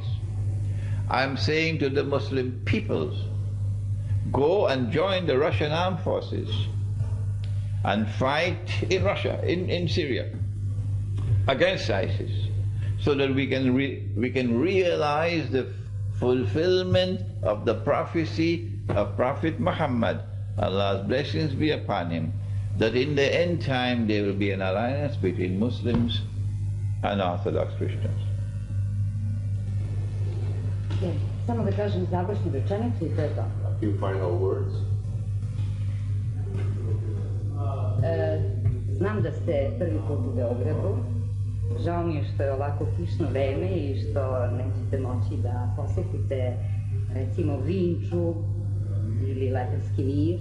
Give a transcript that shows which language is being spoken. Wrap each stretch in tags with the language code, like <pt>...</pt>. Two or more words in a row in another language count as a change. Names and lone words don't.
<en>I'm saying to the Muslim peoples, go and join the Russian armed forces and fight in Russia, in Syria, against ISIS, so that we can realize the fulfillment of the prophecy of Prophet Muhammad, Allah's blessings be upon him, that in the end time there will be an alliance between Muslims and Orthodox Christians.</en> <sr>Samo da kažem završnu rečenicu i to je to.</sr> <en>A few final words.</en> <sr>Znam da ste prvi put u Beogradu. Žao mi je što je ovako kišno vreme i što nećete moći da posjetite recimo Vinču ili Lepenski Vir.</sr>